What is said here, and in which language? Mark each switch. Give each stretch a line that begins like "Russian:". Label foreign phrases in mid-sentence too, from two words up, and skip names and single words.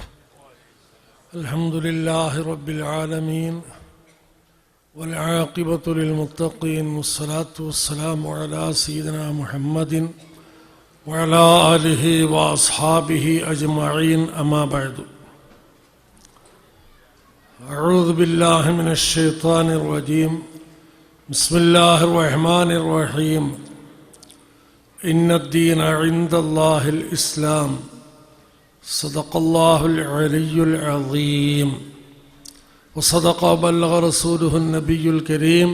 Arabic: الحمد لله رب العالمين والعاقبة للمتقين والصلاة والسلام على سيدنا محمد وعلى آله وأصحابه أجمعين. أما بعد. أعوذ بالله من الشيطان الرجيم. بسم الله الرحمن الرحيم. إن الدين عند الله الإسلام. صدق الله العلي العظيم. وصدق وبلغ رسوله النبي الكريم.